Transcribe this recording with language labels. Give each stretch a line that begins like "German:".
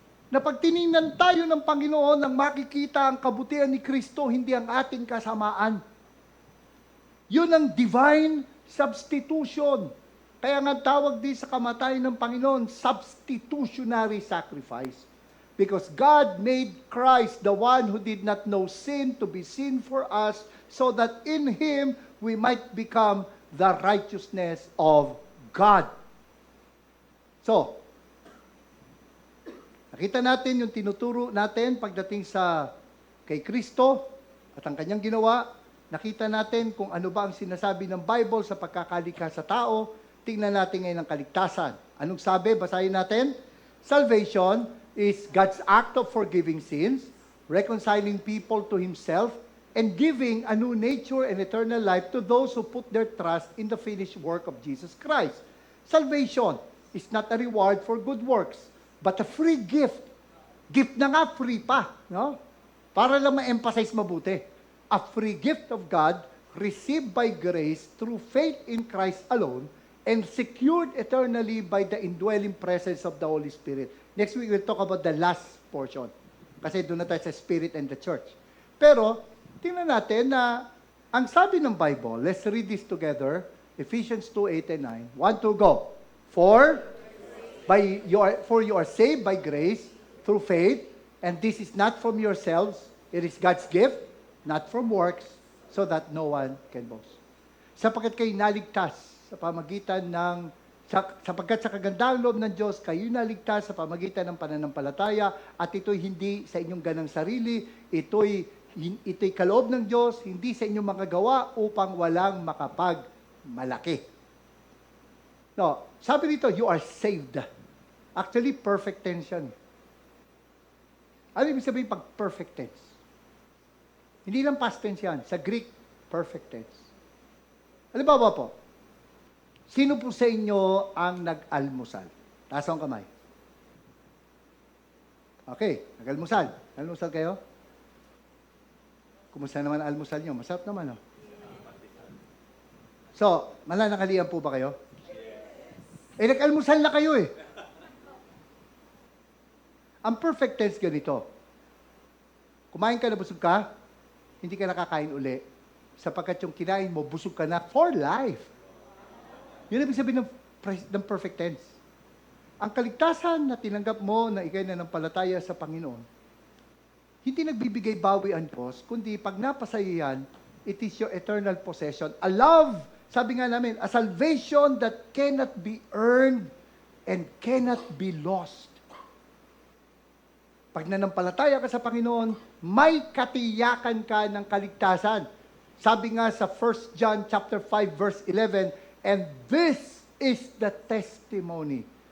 Filipino: Na pag tiningnan tayo ng Panginoon, ang makikita ang kabutihan ni Kristo, hindi ang ating kasamaan. Yun ang divine substitution. Kaya nga tawag din sa kamatayan ng Panginoon, substitutionary sacrifice.
English: Because God made Christ, the one who did not know sin, to be sin for us, so that in Him we might become the righteousness of God.
Filipino: So, nakita natin yung tinuturo natin pagdating kay Kristo at ang kanyang ginawa. Nakita natin kung ano ba ang sinasabi ng Bible sa pagkakalikha sa tao. Tingnan natin ngayon ang kaligtasan. Anong sabi? Basahin natin.
English: Salvation is God's act of forgiving sins, reconciling people to Himself, and giving a new nature and eternal life to those who put their trust in the finished work of Jesus Christ. Salvation is not a reward for good works, but a free gift.
Filipino: Gift na nga, free pa. No? Para lang ma-emphasize mabuti.
English: A free gift of God, received by grace through faith in Christ alone, and secured eternally by the indwelling presence of the Holy Spirit. Next week, we'll talk about the last portion.
Filipino: Kasi doon na tayo sa Spirit and the Church. Pero, tingnan natin na ang sabi ng Bible,
English: let's read this together,
Filipino: Ephesians 2:8 and 9. 1, 2, go.
English: For you are saved by grace through faith, and this is not from yourselves, it is God's gift, not from works, so that no one can boast.
Filipino: Sapagkat kayo naligtas sa pamagitan ng sapagkat sa kagandahang loob ng Diyos, kayo naligtas sa pamagitan ng pananampalataya, at ito'y hindi sa inyong ganang sarili, ito'y kaloob ng Diyos, hindi sa inyong mga gawa upang walang makapagmalaki. No, sabi dito,
English: you are saved.
Filipino: Actually, perfect tense yan. Ano ibig sabihin pag perfect tense? Hindi lang past tense yan. Sa Greek, perfect tense. Halimbawa po, sino po sa inyo ang nag-almusal? Taas ang kamay. Okay, nag-almusal. Almusal kayo? Kumusta naman ang almusal nyo? Masarap naman, no? So, mananakalian po ba kayo? Eh, nag-almusal na kayo eh. Ang perfect tense ganito. Kumain ka na busog ka, hindi ka nakakain uli. Sapagkat yung kinain mo, busog ka na for life. Yun ang ibig sabihin ng perfect tense. Ang kaligtasan na tinanggap mo na ikay na ng palataya sa Panginoon, hindi nagbibigay bawi ang Diyos, kundi pag napasaya yan,
English: it is your eternal possession. A love,
Filipino: sabi nga namin,
English: a salvation that cannot be earned and cannot be lost.
Filipino: Pag nanampalataya ka sa Panginoon, may katiyakan ka ng kaligtasan. Sabi nga sa
English: 1 John chapter 5 verse 11, and this is the testimony.